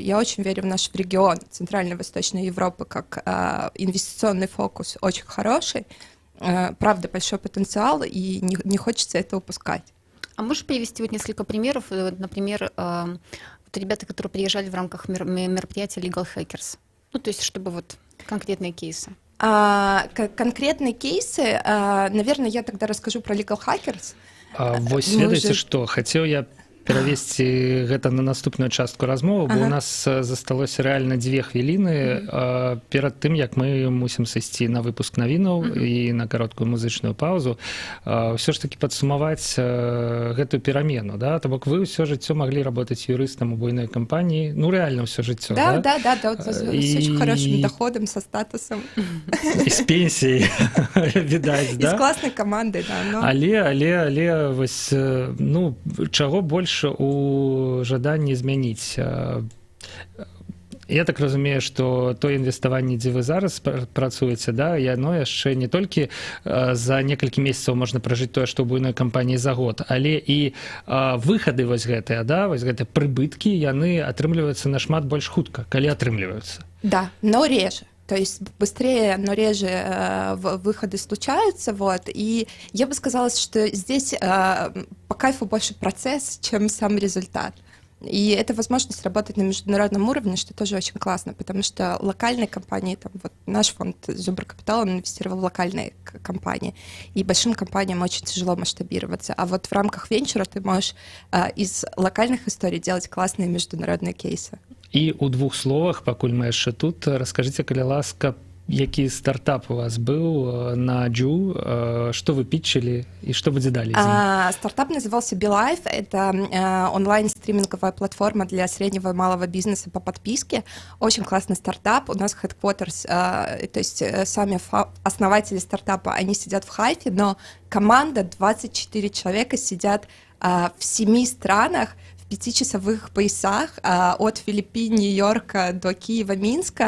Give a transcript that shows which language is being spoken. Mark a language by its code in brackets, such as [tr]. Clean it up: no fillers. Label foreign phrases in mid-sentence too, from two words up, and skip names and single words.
[ru] Я очень верю в наш регион Центральной и Восточной Европы как инвестиционный фокус очень хороший, правда, большой потенциал, и не хочется это упускать. А можешь привести вот несколько примеров? Например, вот ребята, которые приезжали в рамках мероприятия Legal Hackers. Ну, то есть, чтобы вот конкретные кейсы. Конкретные кейсы, наверное, я тогда расскажу про Legal Hackers. [be] Вось ведаеце што хацеў я перавесці гэта на наступную частку размовы, бо у нас засталося рэальна 2 хвіліны перад тым, як мы мусім сысці на выпуск навінаў і на кароткую музычную паузу. Ўсё ж таки падсумаваць гэтую перамену, да? То бок вы ўсё жыццё маглі работаць юрыстам у буйной кампаніі, ну реально ўсё жыццё, да? [ru] Да, вот, с очень хорошим доходом, со статусом. [be] І з пенсіяй, відаць, да? І з класнай камандай, да. Но... Але вось, ну, чаго больш у жаданні змяніць. Я так разумею, што тое інвеставанне, дзе вы зараз працуеце, да, яно яшчэ не толькі за некалькі месяцаў можна пражыць тое, што ў буйной кампаніі за год, але і выхады вось гэтыя, да, вось гэтыя прыбыткі, яны атрымліваюцца нашмат больш хутка, калі атрымліваюцца. [ru] Да, но реже. То есть быстрее, но реже выходы случаются, вот, и я бы сказала, что здесь по кайфу больше процесс, чем сам результат. И это возможность работать на международном уровне, что тоже очень классно, потому что локальные компании, там, вот наш фонд Зубр Капитал, он инвестировал в локальные компании, и большим компаниям очень тяжело масштабироваться, а вот в рамках венчура ты можешь из локальных историй делать классные международные кейсы. [be] І ў 2 словах, пакуль мы яшчэ тут, раскажыце, калі ласка, які стартап у вас быў на Джу, [ru] что вы питчили и что [be] будзе далей? [ru] Стартап назывался BeLife, это онлайн-стриминговая платформа для среднего и малого бизнеса по подписке. Очень классный стартап, у нас headquarters, то есть сами основатели стартапа, они сидят в Хайфе, но команда 24 человека сидят в 7 странах, 5-часовых поясах от Филиппин, Нью-Йорка до Киева, Минска.